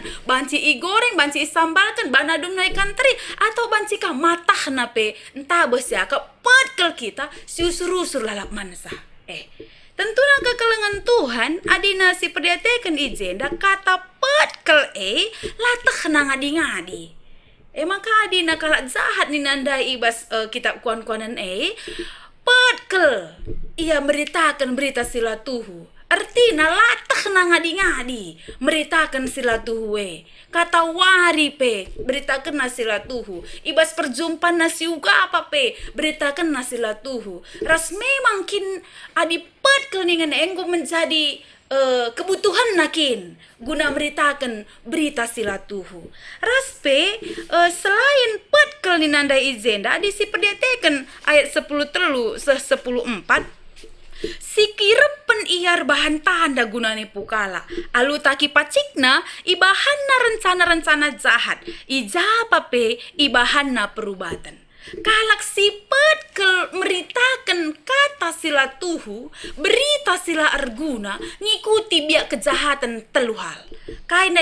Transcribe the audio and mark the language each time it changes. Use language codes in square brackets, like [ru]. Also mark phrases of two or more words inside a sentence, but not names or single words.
[btx] banci igoreng banci isambalkan banadum naikan teri atau banci ka matah nape entah besiaka petkel kita siusur-usur lalap mansa tentunya kekelengan Tuhan adina si perdiatekan ijenda kata petkel latah nang ngadi-ngadi maka adina kalak jahat ni nandai ibas kitab kuan-kuanan petkel ia beritakan berita silatuhu. Artinya latah na ngadi-ngadi beritakan silatuhu kata wari beritakan na silatuhu. Ibas perjumpaan na siuga apa beritakan na silatuhu. Ras memang kin adipet keningan enggo menjadi kebutuhan nakin guna beritakan berita silatuhu. Ras selain pet kelinandai izenda adisi perdiatekan ayat 10:10:4 sikirepen iar bahan tanda gunane pukala alu taki pacikna ibahanna rencana-rencana jahat ijapa ibahanna perubatan kalak sipet meritakan kata sila tuhu berita sila arguna ngikuti biak kejahatan teluhal kaina